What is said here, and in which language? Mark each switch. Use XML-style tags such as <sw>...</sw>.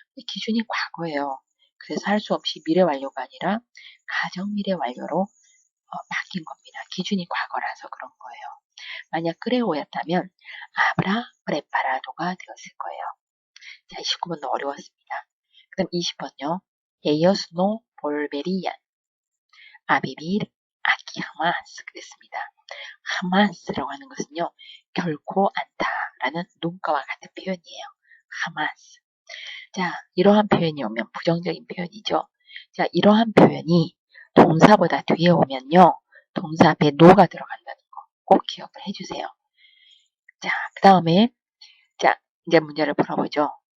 <ko>기준이 과거예요. 그래서 할 수 없이 미래 완료가 아니라 가정 미래 완료로 바뀐 겁니다. 기준이 과거라서 그런 거예요. 만약 크레오였다면 아브라 프레파라도가 되었을 거예요. 자, 29번도 어려웠습니다. 그다음 20번요.</ko> <es>Ellos no volverían a vivir aquí jamás</es> <ko>그랬습니다. jamás라고 하는 것은요. 결코 않다라는 눈가와 같은 표현이에요.</ko> <es>jamás.</es> <ko>자, 이러한 표현이 오면 부정적인 표현이죠. 자, 이러한 표현이 동사보다 뒤에 오면요. 동사 앞에 no가 들어간다는 거 꼭 기억을 해주세요. 자, 그 다음에 자, 이제 문제를 풀어보죠.</ko>